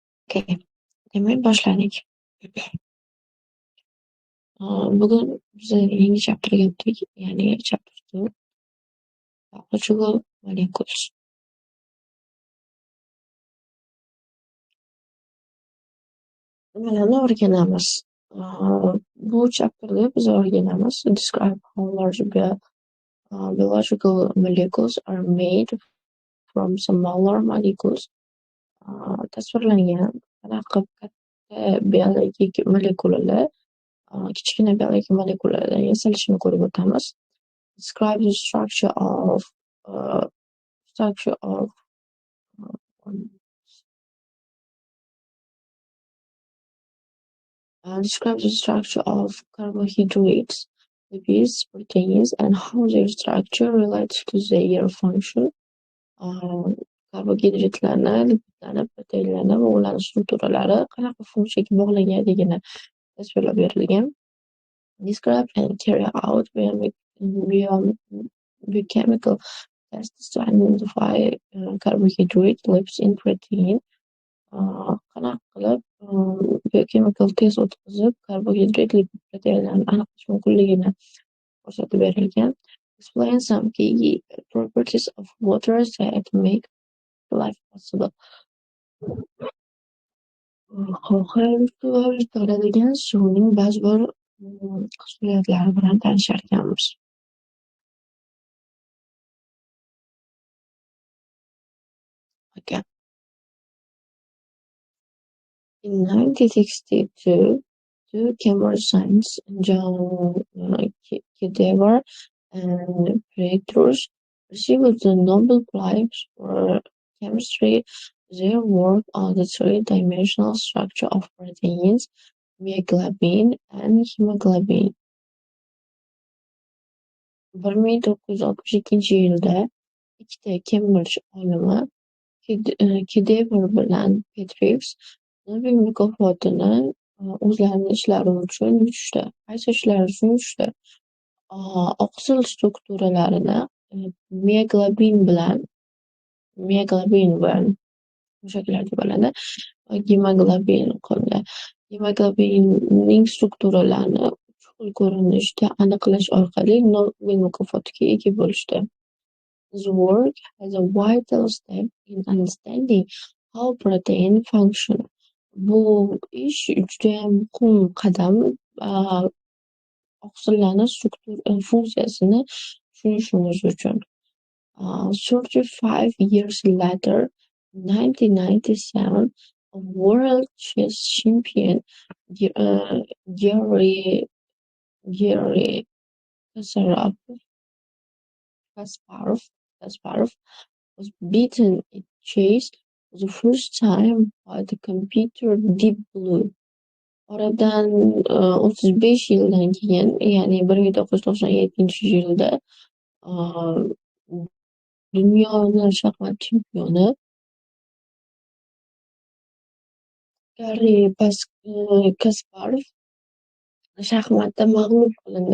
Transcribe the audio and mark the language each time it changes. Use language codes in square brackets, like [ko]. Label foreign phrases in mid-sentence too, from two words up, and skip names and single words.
[uz] Okay. Demak, boshladik. Bugun biz yangi chapterga o'tdik, ya'ni [en] chapter 2 biological molecules. [uz] Nimalarni o'rganamiz? Bu chapterda biz o'rganamiz [en] describe how large biological molecules are made from smaller molecules. [uz] Tasvirlangan qanaqa katta biologik molekulalar kichkina biologik molekulalardan yasalishini ko'rib o'tamiz. [en] Describe the structure of uh, describe the structure of carbohydrates, lipids, proteins, and how their structure relates to their function. [uz] Karbohidratlarni, lipidlarni, proteinlarni va ularning strukturalari qanaqa funksiyaga bog'langanligini tasvirlab berilgan. [en] Describe and carry out biochemical tests to identify carbohydrate, lipids, and protein. [uz] Qanaqa qilib [en] biochemical test [uz] o'tkazib karbohidrat, lipid, proteinlarni aniqlash mumkinligini ko'rsatib berilgan. [en] Explain some key properties of water that make life possible. [uz] Hayot qoladigan suvning ba'zi bir xususiyatlari bilan tanisharkanmiz. [en] Okay. In 1962, two Cambridge scientists, John Cadaver and Petrus, received the Nobel Prize for chemistry. Their work on the three-dimensional structure of proteins, myoglobin and hemoglobin. [uz] 1962-yilda ikkita Cambridge olimi Cadaver bilan Petrus Nobel mukofotini o'zlarining ishlari uchun yutishdi. Qaysi ishlari uchun yutishdi? Oqsil strukturalarini myoglobin bilan mushaklar deb bo'ladi. Gemoglobin qoldi. Gemoglobinning strukturalarini uch xil ko'rinishda aniqlash orqali Nobel mukofotiga ega bo'lishdi. [en] This work has a vital step in understanding how protein function. [uz] Bu ish judayam muhim qadam oqsillarning funksiyasini tushunishimiz uchun. [en] 35 years later, 1997, a world chess champion, Garry Kasparov was beaten in chess for the first time by the computer Deep Blue. [uz] Oradan 35 yildan keyin, ya'ni 1997-yilda dunyoning shaxmat chempioni Garri Kasparov shaxmatda mag'lub qilindi.